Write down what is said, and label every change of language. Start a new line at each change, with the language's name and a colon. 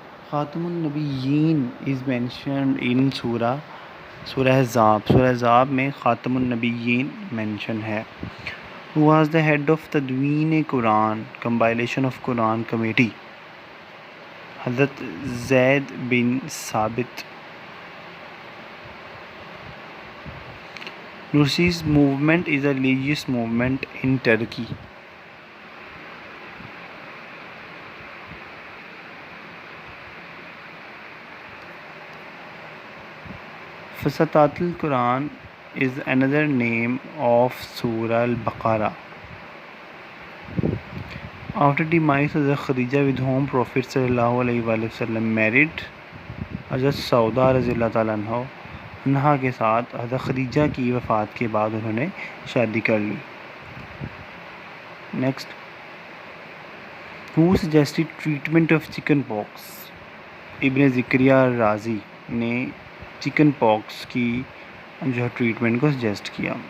English: خاتم النبیین is mentioned in سورہ احزاب.
Urdu: سورہ احزاب میں خاتم النبیین مینشن ہے.
English: Who was the head of تدوین قرآن compilation of قرآن کمیٹی؟ حضرت زید بن ثابت. Nursi's movement is a religious movement in Turkey. فسطاط القرآن is another name of Surah Al-Baqarah. After demise of Khadija, with whom Prophet sallallahu alaihi wasallam married,
Urdu: حضرت سودا رضی اللہ تعالیٰ عنہا کے ساتھ حضرت خدیجہ کی وفات کے بعد انہوں نے شادی کر لی. Next,
English: who suggested treatment of chicken pox؟
Urdu: ابن ذکریہ رازی نے چکن پاکس کی جو ہے ٹریٹمنٹ کو سجیسٹ کیا.